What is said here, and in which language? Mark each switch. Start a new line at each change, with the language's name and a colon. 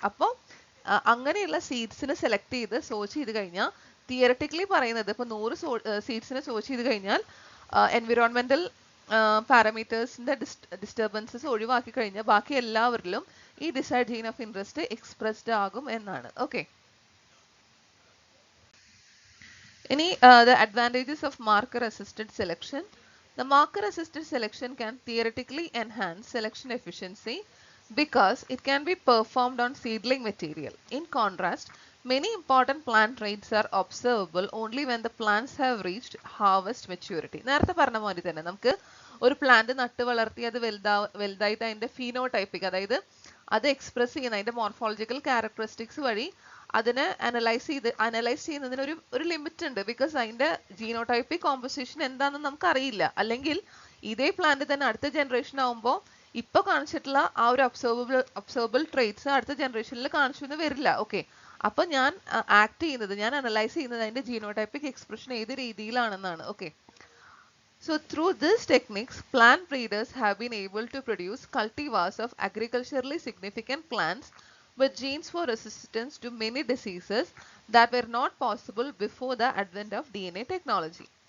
Malayalam: അപ്പോൾ അങ്ങനെയുള്ള സീഡ്സിനെ സെലക്ട് ചെയ്ത് സോ ചെയ്ത് കഴിഞ്ഞാൽ തിയററ്റിക്കലി പറയുന്നത് ഇപ്പോൾ 100 സീഡ്സിനെ സോ ചെയ്ത് കഴിഞ്ഞാൽ എൻവിറോൺമെന്റൽ പാരാമീറ്റേഴ്സിന്റെ ഡിസ്റ്റർബൻസസ് ഒഴിവാക്കി കഴിഞ്ഞാൽ ബാക്കി എല്ലാവരിലും ഈ decide gene of interest expressed ആകും എന്നാണ്.
English: Okay, ഇനി the advantages of marker assisted selection. The marker assisted selection can theoretically enhance selection efficiency because it can be performed on seedling material. In contrast, many important plant traits are observable only when the plants have reached harvest maturity.
Malayalam: നേരത്തെ പറഞ്ഞ പോലെ തന്നെ നമുക്ക് ഒരു plant നട്ട് വളർത്തി അത് വലുതായിട്ട് അതിന്റെ ഫീനോടൈപ്പിക്, അതായത് അത് എക്സ്പ്രസ് ചെയ്യുന്ന അതിന്റെ മോർഫോളജിക്കൽ ക്യാരക്ടറിസ്റ്റിക്സ് വഴി അതിനെ അനലൈസ് ചെയ്യുന്നതിന് ഒരു ലിമിറ്റ് ഉണ്ട്. ബിക്കോസ് അതിന്റെ ജീനോടൈപ്പിക് കോമ്പോസിഷൻ എന്താണെന്ന് നമുക്ക് അറിയില്ല. അല്ലെങ്കിൽ ഇതേ പ്ലാന്റ് തന്നെ അടുത്ത ജനറേഷൻ ആവുമ്പോൾ ഇപ്പൊ കാണിച്ചിട്ടുള്ള ആ ഒരു ഒബ്സർവബിൾ ട്രേറ്റ്സ് അടുത്ത ജനറേഷനിൽ കാണിച്ചു എന്ന് വരില്ല. ഓക്കെ, അപ്പൊ ഞാൻ ഞാൻ അനലൈസ് ചെയ്യുന്നത് അതിന്റെ ജീനോടൈപ്പിക് എക്സ്പ്രഷൻ ഏത് രീതിയിലാണെന്നാണ്.
English: Okay, so through these techniques, plant breeders have been able to produce cultivars of agriculturally significant plants with genes for resistance to many diseases that were not possible before the advent of DNA technology.